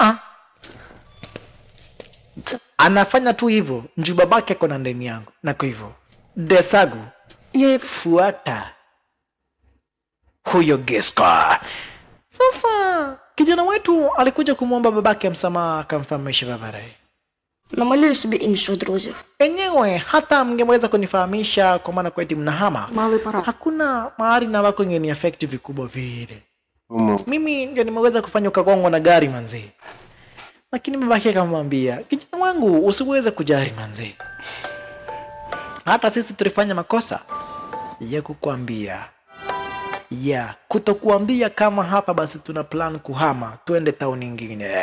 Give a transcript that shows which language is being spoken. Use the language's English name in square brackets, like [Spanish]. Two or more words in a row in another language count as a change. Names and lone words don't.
[Swahili] Anafanya tu hivyo njoo babake ako na ndani yangu, na kwa hivyo Desagu fuata huyo Geska. Sasa kijana wetu alikuja kumwomba babake msamaha, akamfahamisha Bavarai. [Ukrainian] Намалюю собі інших друзів. [Swahili] Enyewe hata mngeweza kunifahamisha kwa maana kweti mnahama, [Ukrainian] Малий пора. [Swahili] hakuna mahali na wako ingeni affect vikubwa vile. Mimi ndio nimeweza kufanya ukagongwa na gari manzi. Lakini babake akamwambia, kijana wangu usiweze kujari manzi, hata sisi tulifanya makosa ya kukuambia, ya kutokuambia kama hapa basi tuna plan kuhama tuende town nyingine.